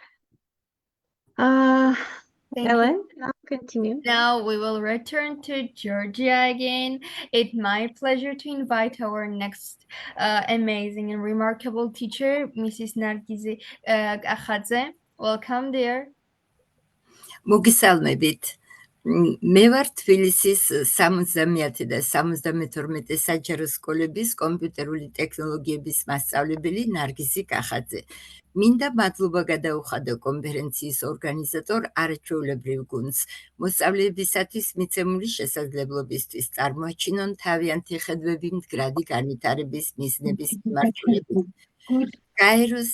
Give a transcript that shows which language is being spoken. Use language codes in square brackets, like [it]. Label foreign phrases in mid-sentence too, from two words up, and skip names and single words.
[en] Thank Ellen, now continue. Now we will return to Georgia again. It's my pleasure to invite our next amazing and remarkable teacher, Mrs. Nargizi Kakhaber. Welcome, dear. [ka] მოგესალმებით. მე ვარ თბილისის 70 და 72 საჯარო სკოლების კომპიუტერული ტექნოლოგიების მასწავლებელი ნარგიზი კახაძე. მინდა მადლობა გადაუხადო კონფერენციის ორგანიზატორ არაჩვეულებრივ გუნდს მოსწავლეებისათვის მიცემული შესაძლებლობისთვის წარმოაჩინონ თავიანთი ხედვები მდგრადი განვითარების მიზნების მიმართულებით.